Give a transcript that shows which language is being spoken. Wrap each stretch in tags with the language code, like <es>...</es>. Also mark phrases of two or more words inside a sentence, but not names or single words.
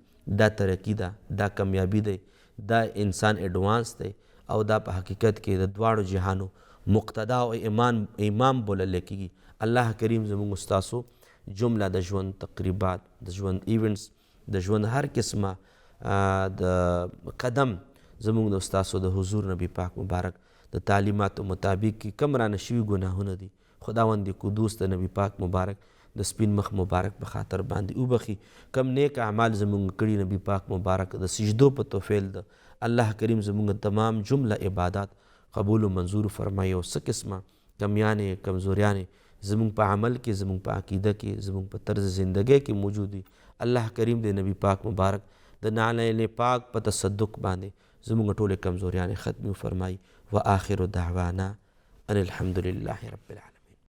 <ps>دا ترقي ده، دا کامیابي دی، دا انسان ایډوانس دی او دا په حقیقت کې د دواړو جهانو مقتدا او امام بللی کېږي. الله کریم زموږ ستاسو جمله د ژوند تقریبات، د ژوند ایونټس، د ژوند هر قسمه د قدم زموږ د ستاسو د حضور نبی پاک مبارک د تعلیماتو مطابق کې کم رانه شوي ګناهونه دي خداوند قدوس د نبی پاک مبارک د سپین مخ مبارک په خاطر باندې وبخي. کم نیک اعمال زموږ کړي نبی پاک مبارک د سجدو په توفیل ده الله کریم زموږ تمام جمله عبادات قبول و منظور فرمایي او څه قسمه کمیانې کمزوریانې زموږ په عمل کې، زموږ په عقیده کې، زموږ په طرز زندګۍ کې موجود دي. الله کریم د نبی پاک مبارک د نعل پاک په تصدق باندې زموږ ټولې کمزوریانې ختمي فرمایي.</ps> <ar>و آخر دعوانا ان الحمد لله رب العالمین.</ar>